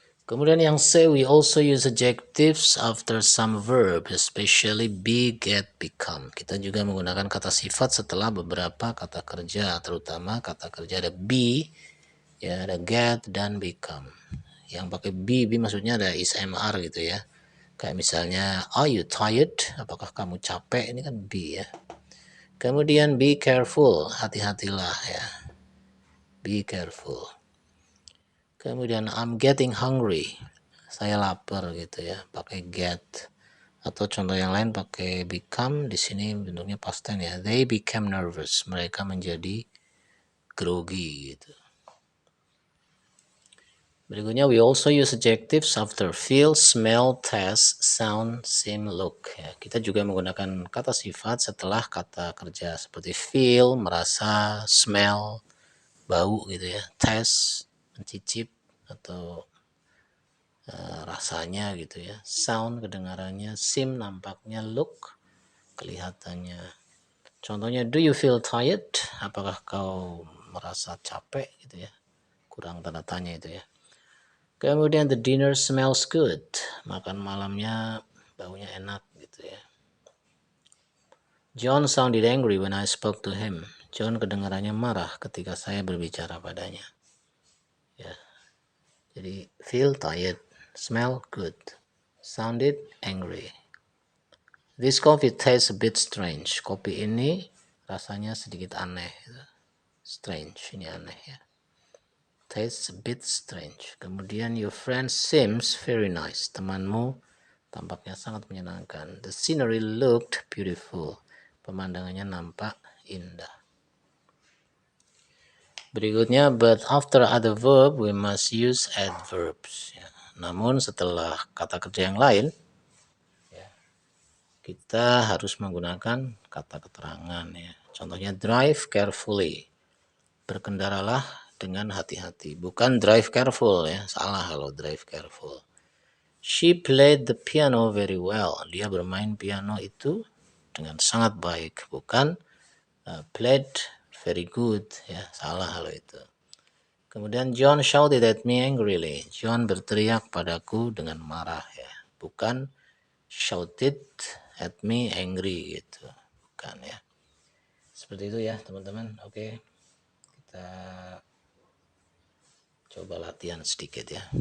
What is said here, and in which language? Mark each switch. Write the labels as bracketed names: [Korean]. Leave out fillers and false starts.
[Indonesian] Kemudian yang C, [English] we also use adjectives after some verb, especially be, get, become. [Indonesian] Kita juga menggunakan kata sifat setelah beberapa kata kerja, terutama kata kerja ada be, ya ada get dan become. Yang pakai be maksudnya ada is, am, are gitu ya. Kayak misalnya, [English] are you tired? [Indonesian] Apakah kamu capek? Ini kan be ya. Kemudian [English] be careful, [Indonesian] hati-hatilah ya. Be careful. Kemudian [English] I'm getting hungry. [Indonesian] Saya lapar gitu ya, pakai get. Atau contoh yang lain pakai become, di sini bentuknya past tense ya. [English] They became nervous. [Indonesian] Mereka menjadi grogi gitu. Berikutnya [English] we also use adjectives after feel, smell, taste, sound, seem, look. [Indonesian] Ya, kita juga menggunakan kata sifat setelah kata kerja seperti feel, merasa, smell, bau gitu ya, taste, mencicip atau rasanya gitu ya, sound kedengarannya, seem nampaknya, look kelihatannya. Contohnya, [English] do you feel tired? [Indonesian] Apakah kau merasa capek gitu ya, kurang tanda tanya itu ya. Kemudian [English] the dinner smells good, [Indonesian] makan malamnya baunya enak gitu ya. [English] John sounded angry when I spoke to him. [Indonesian] John kedengarannya marah ketika saya berbicara padanya. Ya. Jadi [English] feel tired, smell good, sounded angry. This coffee tastes a bit strange. [Indonesian] Kopi ini rasanya sedikit aneh. [English] Strange, [Indonesian] ini aneh ya. [English] Tastes a bit strange. [Indonesian] Kemudian [English] your friend seems very nice. [Indonesian] Temanmu tampaknya sangat menyenangkan. [English] The scenery looked beautiful. [Indonesian] Pemandangannya nampak indah. Berikutnya, [English] but after other verb we must use adverbs. [Indonesian] Ya. Namun setelah kata kerja yang lain, ya, kita harus menggunakan kata keterangan. Ya. Contohnya [English] drive carefully. [Indonesian] Berkendaralah dengan hati-hati. Bukan [English] drive careful [Indonesian] ya, salah kalau drive careful. [English] She played the piano very well. [Indonesian] Dia bermain piano itu dengan sangat baik. Bukan [English] played very good [Indonesian] ya, salah kalau itu. Kemudian [English] John shouted at me angrily. [Indonesian] John berteriak padaku dengan marah ya. Bukan [English] shouted at me angry [Indonesian] gitu. Bukan ya. Seperti itu ya teman-teman. Oke. Kita coba latihan sedikit ya.